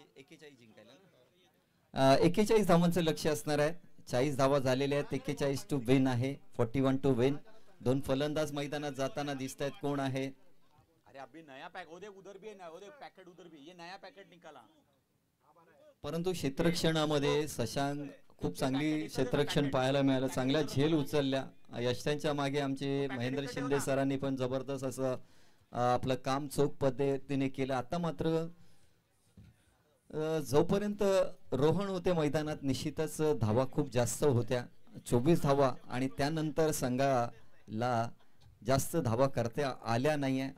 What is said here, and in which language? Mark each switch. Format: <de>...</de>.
<mr>41 धावांचं लक्ष असणार आहे. 40 धावा झालेल्या आहेत.</mr> <en>41 to win आहे, 41 to win.</en> <mr>2 फलंदाज मैदानात जाताना दिसत आहेत. कोण आहे?</mr> <hi>अरे अभी नया पैक उधर भी है, पैकेट उधर भी, ये नया पैकेट निकाला.</hi> <mr>परंतु क्षेत्ररक्षणामध्ये शशांक खूप चांगली क्षेत्ररक्षण पाहायला मिळालं. चांगल्या झेल उचलल्या. यशांच्या मागे आमचे महेंद्र शिंदे सरांनी पण जबरदस्त असं आपलं काम चोख पद्धतीने केलं. आता मात्र जोपर्यंत रोहन होते मैदानात निश्चितच धावा खूप जास्त होत्या, 24 धावा, आणि त्यानंतर संघाला जास्त धावा करता आल्या नाहीये.</mr>